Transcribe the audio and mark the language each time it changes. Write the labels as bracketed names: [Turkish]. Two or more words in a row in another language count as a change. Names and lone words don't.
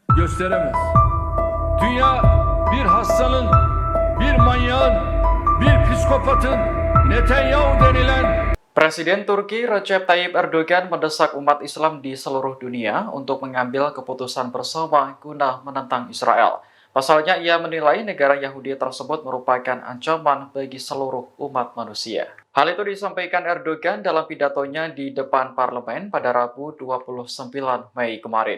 [Turkish] gösteremez. Dünya bir hastanın, bir manyağın, bir psikopatın Netanyahu denilen [Indonesian] Presiden Turki Recep Tayyip Erdogan mendesak umat Islam di seluruh dunia untuk mengambil keputusan bersama guna menentang Israel. Pasalnya, ia menilai negara Yahudi tersebut merupakan ancaman bagi seluruh umat manusia. Hal itu disampaikan Erdogan dalam pidatonya di depan parlemen pada Rabu 29 Mei kemarin.